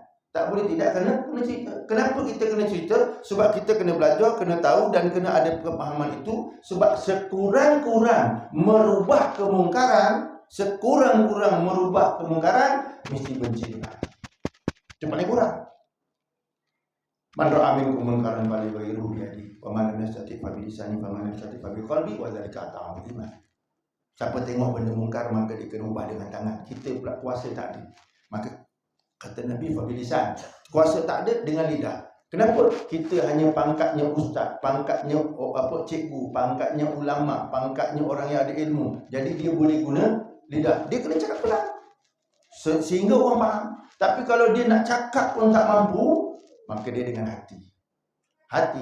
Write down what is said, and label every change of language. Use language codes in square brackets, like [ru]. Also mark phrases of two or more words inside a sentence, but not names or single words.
[ms] Tak boleh tidak kena cerita. Kenapa kita kena cerita? Sebab kita kena belajar, kena tahu dan kena ada pemahaman itu. Sebab sekurang-kurang merubah kemungkaran, mesti benci dengan. Itu paling kurang. [ar] من رأى منكم منكرا فليغيره بيده ومن لم يستطع فبلسانه ومن لم يستطع فبقلبه وذلك أضعف الإيمان. [ms] Siapa tengok benda mungkar maka dia kena ubah dengan tangan. Kita pula kuasa tak ada. Maka kata Nabi [ar] فبلسان, [ms] kuasa tak ada dengan lidah. Kenapa? Kita hanya pangkatnya ustaz, pangkatnya cikgu, pangkatnya ulama, pangkatnya orang yang ada ilmu. Jadi dia boleh guna lidah. Dia kena cakap pelan sehingga orang faham. Tapi kalau dia nak cakap pun tak mampu, maka dia dengan hati.